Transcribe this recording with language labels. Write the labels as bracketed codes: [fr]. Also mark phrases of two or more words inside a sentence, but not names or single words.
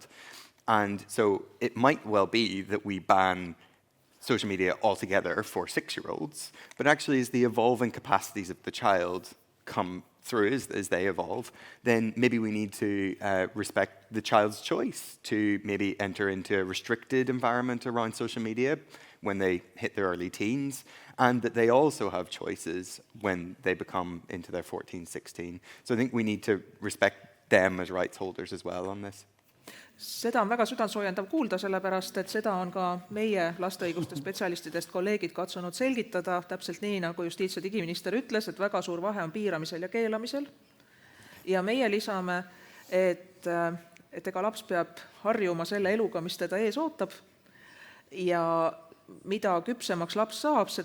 [en] And so it might well be that we ban social media altogether for 6-year-olds, but actually as the evolving capacities of the child come through as they evolve, then maybe we need to respect the child's choice to maybe enter into a restricted environment around social media when they hit their early teens, and that they also have choices when they become into their 14, 16. So I think we need to respect them as rights holders as well on this. [et] Seda on väga südantsoojendav kuulda, sellepärast, et seda on ka meie laste õiguste spetsialistidest kolleegid katsunud selgitada, täpselt nii, nagu justiits- ja digiminister ütles, et väga suur vahe on piiramisel ja keelamisel. Ja meie lisame, et ega laps peab harjuma selle eluga, mis teda ees ootab, ja mida küpsemaks laps saab, seda